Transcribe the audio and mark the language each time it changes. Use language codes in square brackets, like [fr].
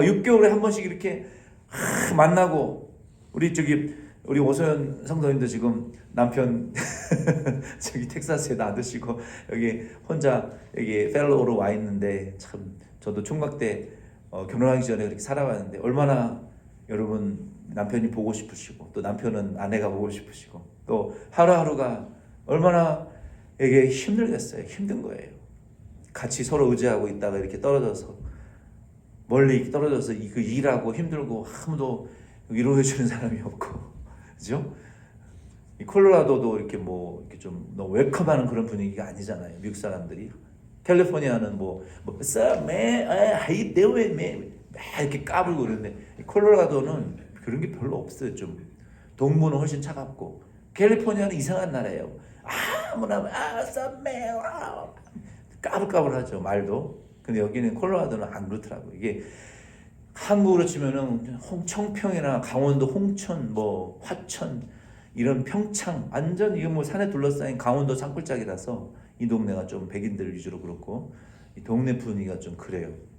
[ko] 6개월에 한 번씩 이렇게 만나고. 우리 오소연 성도님도 지금 남편 저기 텍사스에 놔두시고 여기 혼자 여기 펠로우로 와 있는데, 참 저도 총각 때 결혼하기 전에 그렇게 살아왔는데 얼마나 여러분 남편이 보고 싶으시고 또 남편은 아내가 보고 싶으시고 또 하루하루가 얼마나 이게 힘들겠어요. 힘든 거예요. 같이 서로 의지하고 있다가 이렇게 떨어져서 멀리 떨어져서 그 일하고 힘들고 아무도 위로해 주는 사람이 없고, 그죠? 이 콜로라도도 이렇게 뭐 이렇게 좀 너무 웰컴하는 그런 분위기가 아니잖아요. 미국 사람들이. 캘리포니아는 [en] What's up, man? How you doing, man? [ko] 막 이렇게 까불고 그러는데 콜로라도는 그런 게 별로 없어요. 좀 동부는 훨씬 차갑고 캘리포니아는 이상한 나라예요. 아무나 [en] What's up, man? [ko] 까불까불하죠 말도. 근데 여기는 콜로라도는 안 그렇더라고요. 이게 한국으로 치면은 청평이나 강원도 홍천, 뭐 화천 이런 평창 완전 이거 뭐 산에 둘러싸인 강원도 산골짜기라서 이 동네가 좀 백인들 위주로 그렇고 이 동네 분위기가 좀 그래요.